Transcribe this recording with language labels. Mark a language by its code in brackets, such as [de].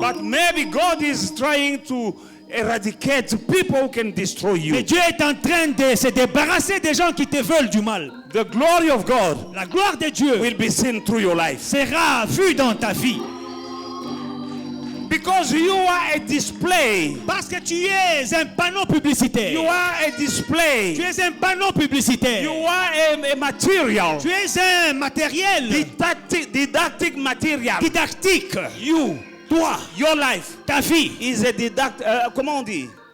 [en] but maybe God is trying to eradicate people who can destroy [fr] Mais [en] you. [fr] Dieu est en train de se débarrasser des gens qui te veulent du mal. [en] The glory of God [fr] La gloire de Dieu [en] will be seen through your life. [fr] sera vue dans ta vie. [en] Because you are a display. [fr] Parce que tu es un panneau publicitaire. [en] You are a display. [fr] Tu es un panneau publicitaire. [en] You are a material. [fr] Tu es un matériel [en] Didactic material. [fr] didactique. [en] You, [fr] Toi, [en] your life [fr] ta vie. [en] is a [fr] comment on dit?